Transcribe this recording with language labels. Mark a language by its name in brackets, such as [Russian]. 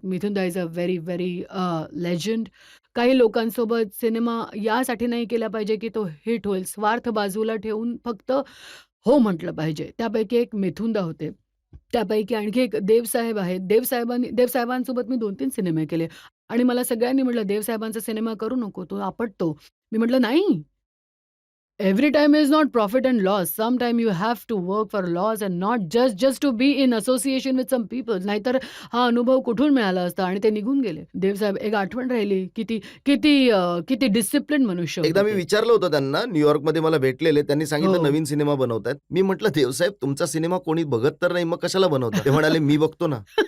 [Marathi] मिथुन दा [English] Is a very, very legend. [Marathi] काही लोकांसोबत सिनेमा यासाठी नाही केला पाहिजे, की तो हिट होईल. स्वार्थ बाजूला ठेवून फक्त हो म्हटलं पाहिजे. त्यापैकी एक मिथुन दा होते. त्यापैकी आणखी एक देवसाहेब आहेत. देवसाहेबांसोबत मी 2-3 सिनेमे केले आणि मला सगळ्यांनी म्हटलं, "देवसाहेबांचा सिनेमा करू नको, तो आपटतो." मी म्हटलं, "नाही. [English] Every time is not profit and loss. Sometime you have to work for loss and not just to be in association with some people. [Marathi] नाहीतर हा अनुभव कुठून मिळाला असता आणि ते निघून गेले. देवसाहेब एक आठवण राहिली. किती किती किती डिसिप्लिन मनुष्य एकदा होते मी ते. विचारलं होतं त्यांना, न्यूयॉर्कमध्ये मला भेटलेले. त्यांनी सांगितलं हो. नवीन सिनेमा बनवतायत. मी म्हटलं, "देवसाहेब तुमचा सिनेमा कोणी बघत तर नाही, मग कशाला बनवता?" ते म्हणाले, "मी बघतो ना."